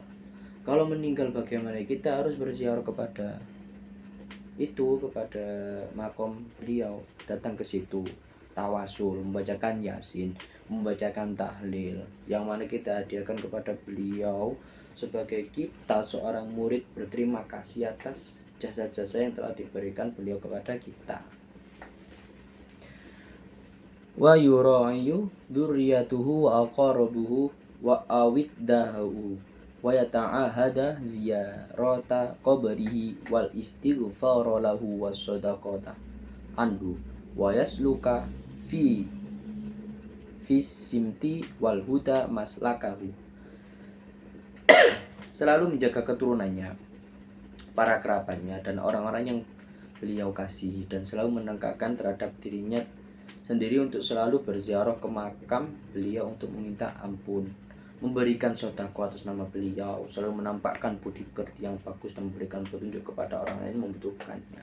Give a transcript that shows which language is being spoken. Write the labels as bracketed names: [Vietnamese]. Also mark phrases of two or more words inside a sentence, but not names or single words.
[Indonesian] Kalau meninggal bagaimana? Kita harus berziarah kepada makom beliau, datang ke situ, tawasul, membacakan yasin, membacakan tahlil, yang mana kita hadiahkan kepada beliau sebagai kita seorang murid berterima kasih atas jasa-jasa yang telah diberikan beliau kepada kita. [Arabic] ويراعي ذريته وأقاربه وأوداءه ويتعاهد زيارة قبره والاستغفار له والصدقة عنه ويسلك في السمت والهدى مسلكه. [Indonesian] Selalu menjaga keturunannya, para kerabatnya dan orang-orang yang beliau kasih, dan selalu menegakkan terhadap dirinya sendiri untuk selalu berziarah ke makam beliau untuk meminta ampun, memberikan sedekah atas nama beliau, selalu menampakkan budi pekerti yang bagus dan memberikan petunjuk kepada orang lain membutuhkannya.